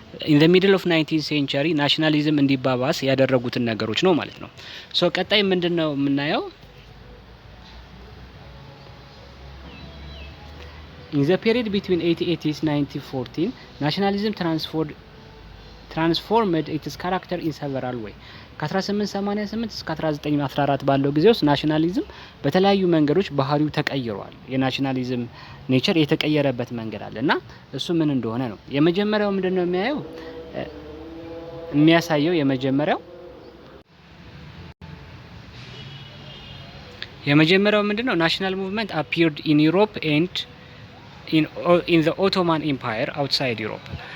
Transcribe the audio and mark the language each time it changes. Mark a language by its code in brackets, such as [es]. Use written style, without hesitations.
[am] ኢን ዘ ሚድል ኦፍ 19th ሴንቸሪ ናሽናሊዝም እንዲባባስ ያደረጉትን ነገሮች ነው ማለት ነው። ሶ ቀጣይ ምንድነው የምናየው? [en] ኢን ዘ ፔሪድ ቢትዊን 1880 1914 ናሽናሊዝም transformed its character in several way. [am] ከ1888 እስከ 1914 ባለው ጊዜ ውስጥ ናሽናሊዝም በተለያዩ መንገዶች ባህሪው ተቀይሯል። የናሽናሊዝም ኔቸር የተቀየረበት መንገድ አለ እና እሱ ምን እንደሆነ ነው። የመጀመሪያው ምንድነው የሚያሳየው የመጀመሪያው ምንድነው? [en] ናሽናል ሙቭመንት appeared in Europe and in the Ottoman Empire outside Europe.